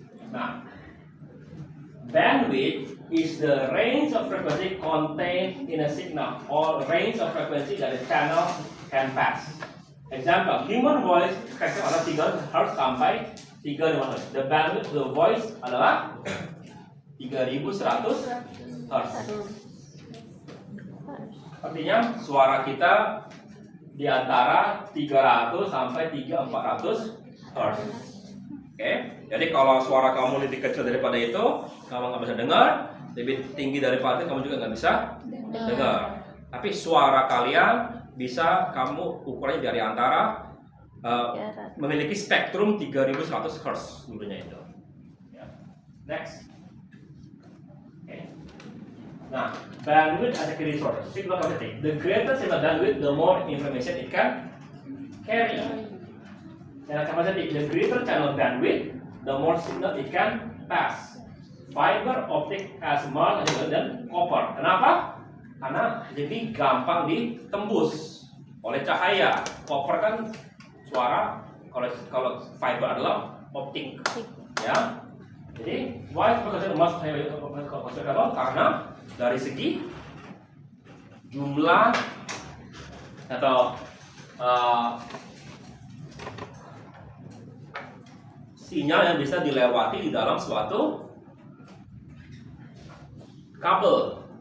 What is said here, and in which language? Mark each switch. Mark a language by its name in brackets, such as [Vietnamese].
[English] Nah, bandwidth is the range of frequency contained in a signal or range of frequency that a channel can pass. Example, human voice spectrum [Indonesian] adalah [English] 3 Hz sampai 3 Hz. The bandwidth of the voice [Indonesian] adalah [English] 3100 Hz. [Indonesian] Artinya suara kita di antara 300 sampai 3400 Hz. Oke, jadi kalau suara kamu lebih kecil daripada itu, kamu nggak bisa dengar. Lebih tinggi daripada itu, kamu juga nggak bisa dengar. Tapi suara kalian bisa kamu ukurannya dari antara memiliki spektrum 3100 Hz dulunya itu. [English] Ya. Next. Okay. Nah, bandwidth as a key resource. Signal capacity. The greater signal bandwidth, the more information it can carry. Channel capacity. The greater channel bandwidth, the more signal it can pass. Fiber optic has more than copper. [Indonesian] Kenapa? Karena lebih gampang ditembus oleh cahaya. Copper kan suara, kalau fiber adalah optik, ya. Jadi [English] why because [Indonesian] emas karena dari segi jumlah atau sinyal yang bisa dilewati di dalam suatu kabel